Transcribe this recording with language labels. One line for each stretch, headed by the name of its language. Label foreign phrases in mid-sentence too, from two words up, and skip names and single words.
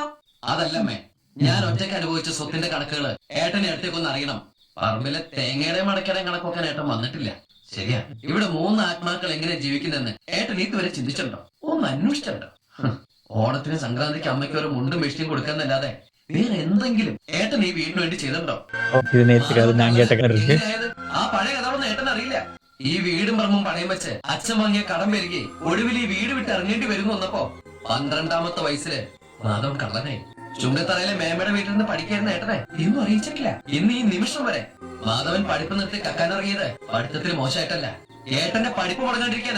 Malayalam: അതല്ലമ്മേ, ഞാൻ ഒറ്റയ്ക്ക് അനുഭവിച്ച സ്വത്തിന്റെ കണക്കുകള് ഏട്ടനെ അടുത്തേക്കൊന്ന് അറിയണം. പറമ്പിലെ തേങ്ങയുടെയും അടക്കയുടെയും കണക്കൊക്കെ ഏട്ടൻ വന്നിട്ടില്ല. ശരിയാ, ഇവിടെ 3 ആത്മാക്കൾ എങ്ങനെ ജീവിക്കുന്നെന്ന് ഏട്ടൻ ഇതുവരെ ചിന്തിച്ചിട്ടുണ്ടോ? ഒന്ന് അന്വേഷിച്ചിട്ടുണ്ടോ? ഓണത്തിന് സംക്രാന്തിക്ക് അമ്മയ്ക്ക് ഒരു മുണ്ടും വെഷ്ടിയും കൊടുക്കാന്നല്ലാതെ വേറെ എന്തെങ്കിലും ഏട്ടൻ ഈ വീടിന് വേണ്ടി ചെയ്തിട്ടുണ്ടോ?
Tamil: இது நேத்துக்கு அது நான் கேட்ட கதை இருக்கு.
Malayalam: എങ്ങനെയായത്? ആ പഴയ കഥകളൊന്നും ഏട്ടൻ അറിയില്ല. ഈ വീടും പറമ്പും പണയം വെച്ച് അച്ഛൻ വാങ്ങിയ കടം പെരുകി ഒടുവിൽ ഈ വീട് വിട്ട് ഇറങ്ങേണ്ടി വരുന്നു വന്നപ്പോ 12ാമത്തെ വയസ്സില് മാധവൻ കള്ളനായി. ചുണ്ടത്തറയിലെ മേമയുടെ വീട്ടിൽ നിന്ന് പഠിക്കായിരുന്ന ഏട്ടനെ ഇന്നും അറിയിച്ചിട്ടില്ല. ഇന്ന് ഈ നിമിഷം വരെ മാധവൻ പഠിപ്പ് നിർത്തി കക്കാനിറങ്ങിയത് പഠിത്തത്തിൽ മോശമായിട്ടല്ല, ഏട്ടന്റെ പഠിപ്പ് മുടങ്ങാണ്ടിരിക്കാനാ.